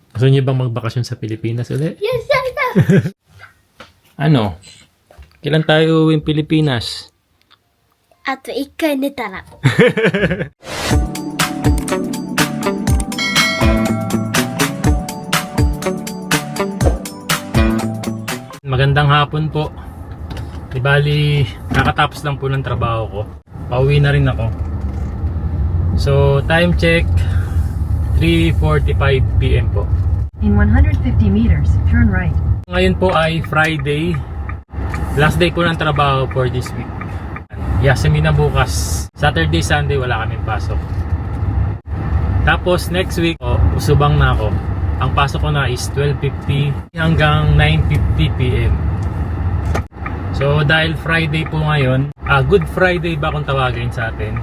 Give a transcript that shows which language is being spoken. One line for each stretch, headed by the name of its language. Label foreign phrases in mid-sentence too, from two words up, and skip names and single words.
Filipino: Gusto niyo bang magbakasyon sa Pilipinas ulit?
English: Yes, yes, yes.
Filipino: Ano? Kailan tayo uwing Pilipinas?
Japanese: あと1回寝たら。
Filipino: Magandang hapon po. Di bali, kakatapos lang po ng trabaho ko. Pauwi na rin ako. So,
English: time check
Filipino: 3:45 PM po.
English: In 150 meters, turn right.
Filipino: Ngayon po ay Friday. Last day po ng trabaho
English: for this week.
Filipino: Yasumi na bukas. Saturday, Sunday wala kaming pasok. Tapos
English: next week,
Filipino: usubang na ako. Ang pasok ko na is 12:50 hanggang 9:50 PM. So dahil Friday po ngayon, Good Friday ba kung tawagin sa atin?